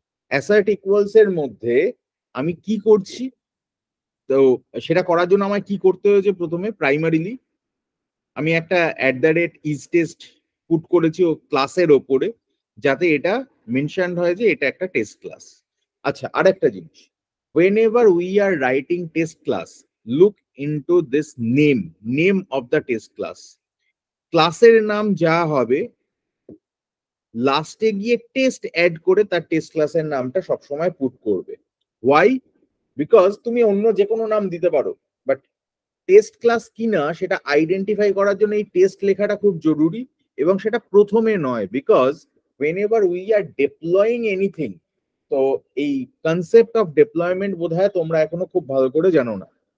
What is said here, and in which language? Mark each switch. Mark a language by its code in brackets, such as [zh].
[bn] Assert equals এর মধ্যে আমি কি করছি, তো সেটা করার জন্য আমায় কি করতে হয়েছে, প্রথমে প্রাইমারিলি আমি একটা @isTest পুট করেছি ও ক্লাসের ওপরে, যাতে এটা মেনশনড হয় যে এটা একটা টেস্ট ক্লাস। আচ্ছা, আরেকটা জিনিস, [en] whenever we are writing test class, look into this name of the test class. [bn] ক্লাসের নাম যা হবে লাস্টে গিয়ে টেস্ট অ্যাড করে তার টেস্ট ক্লাসের নামটা সবসময় পুট করবে। ওয়াই? বিকজ তুমি অন্য যে কোনো নাম দিতে পারো, বাট টেস্ট ক্লাস কিনা সেটা আইডেন্টিফাই করার জন্য এই টেস্ট লেখাটা খুব জরুরি, এবং সেটা প্রথমে নয়, because [en] whenever we are deploying anything, [bn] তো এই কনসেপ্ট অফ ডেপ্লয়মেন্ট বোধহয় তোমরা এখনো খুব ভালো করে জানো না।